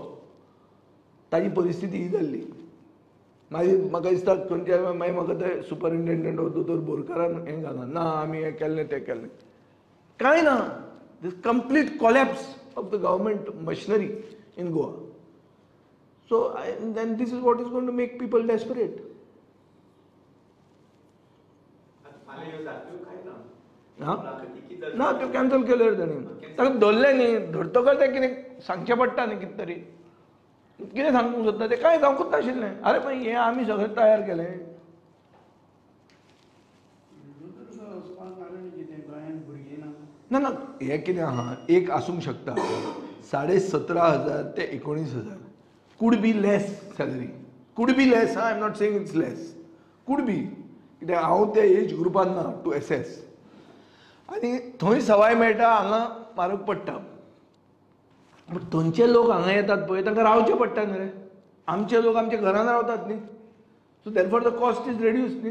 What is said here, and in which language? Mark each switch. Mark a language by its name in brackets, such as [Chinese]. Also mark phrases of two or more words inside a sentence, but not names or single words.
[Konkani] ताजी परिस्थिती ही जाल्ली. मागीर म्हाका दिसता खंयच्या मागीर म्हाका ते सुपरिंटेंडंट दोतोर बोरकारान हें घालां, ना आमी हें केल्लें तें केल्लें. कांय ना. [English] this complete collapse of the government machinery in Goa. so then this is what is going to make people desperate. [Konkani] ना त्यो कॅन्सल केले ताणें. ताका धरलें न्ही, धरतकच तें कितें सांगचें पडटा न्ही कितें तरी. कितें सांगूंक सोदता तें कांय जावंकूच नाशिल्लें. अरे पण हें आमी सगळें तयार केलें. ना ना हें कितें आहा, एक आसूंक शकता 17,500 ते 19,000 [English] could be less salary. could be less. I am not saying it's less. could be. [Konkani] कित्याक हांव त्या एज ग्रुपान ना टू एसेस. आनी थंय सवाय मेळटा हांगा म्हारग पडटा. पूण थंयचे लोक हांगा येतात पळय तांकां रावचें पडटा न्ही रे. आमचे लोक आमच्या घरान रावतात न्ही. [English] so therefore the cost is reduce [Konkani] न्ही.